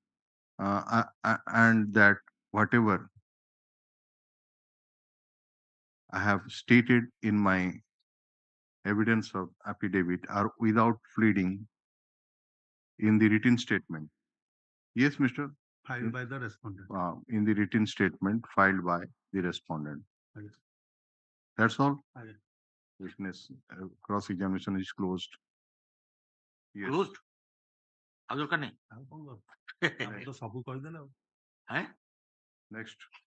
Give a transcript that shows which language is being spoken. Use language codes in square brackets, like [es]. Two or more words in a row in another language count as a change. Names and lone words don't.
[en] And that whatever I have stated in my evidence of affidavit are without pleading in the written statement. Yes, Mr. Filed by the respondent. In the written statement filed by the respondent. That's all. Witness cross examination is closed. Yes. Closed. [or] ଆଉ ଦରକାର ନାହିଁ ତ ସବୁ କହିଦେଲେ ଆଉ। हैं [en] Next.